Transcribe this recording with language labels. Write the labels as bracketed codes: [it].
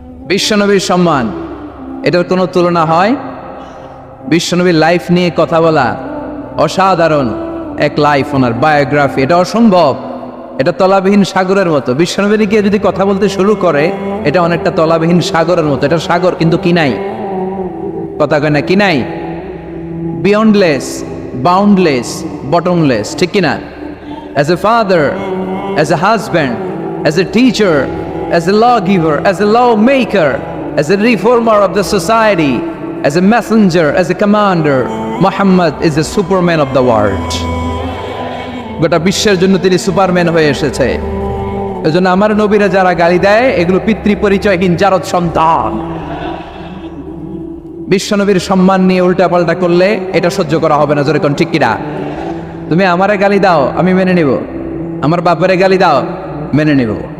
[bn] বিশ্বনবীর সম্মান, এটার কোনো তুলনা হয়? বিশ্বনবীর লাইফ নিয়ে কথা বলা অসাধারণ এক লাইফ, ওনার বায়োগ্রাফি, এটা অসম্ভব। এটা তলাবিহীন সাগরের মতো। বিশ্বনবীর গিয়ে যদি কথা বলতে শুরু করে, এটা অনেকটা তলাবিহীন সাগরের মতো। এটা সাগর কিন্তু কি নাই, কথা কয় না, কি নাই? [en] beyondless, boundless, bottomless, [bn] ঠিক কিনা? [en] As a father, as a husband, as a teacher, as a lawgiver, as a lawmaker, as a reformer of the society, as a messenger, as a commander, Muhammad is the superman of the world. [bn] গোটা বিশ্বের জন্য তিনি Superman হয়ে এসেছে। এজন্য আমার নবীরা যারা গালি দেয়, এগুলো পিতৃ পরিচয়হীন জারদ সন্তান। বিশ্বনবীর সম্মান নিয়ে উল্টাপাল্টা করলে এটা সহ্য করা হবে না, জোরে কোন ঠিক কিনা? তুমি আমারে গালি দাও, আমি মেনে নিব। আমার বাপেরে গালি দাও, মেনে নিব।